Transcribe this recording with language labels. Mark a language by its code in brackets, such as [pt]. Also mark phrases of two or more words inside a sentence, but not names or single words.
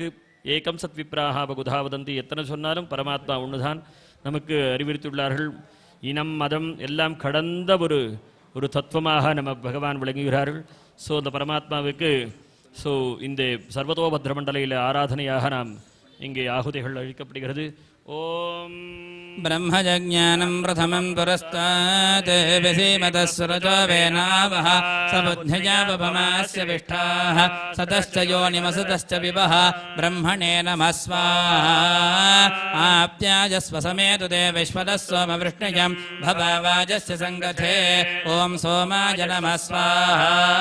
[sa] एकं सत् विप्राः बहुधा वदन्ति, [ta] எத்தனை சொன்னாலும் பரமாத்மா ஒன்று தான் நமக்கு அறிவுறுத்தியுள்ளார்கள். இனம் மதம் எல்லாம் கடந்த ஒரு தத்துவமாக நம்ம பகவான் விளங்குகிறார்கள். ஸோ அந்த பரமாத்மாவுக்கு இந்த சர்வதோபத்ர மண்டலையில் ஆராதனையாக நாம் இங்கே ஆகுதிகள் அளிக்கப்படுகிறது. [sa] ஓம் ब्रह्मजज्ञानं प्रथमं पुरस्तात् विसीमतस्सुरजो वेनावः सबुद्ध्यजापमास्य विष्ठाः सतश्च योनिमसतश्च विवः ब्रह्मणे नमः स्वाहा आप्याजस्व समेतु ते विश्वतः सोमवृष्णिजं भववाजस्य सङ्गथे ॐ सोमाय नमः स्वाहा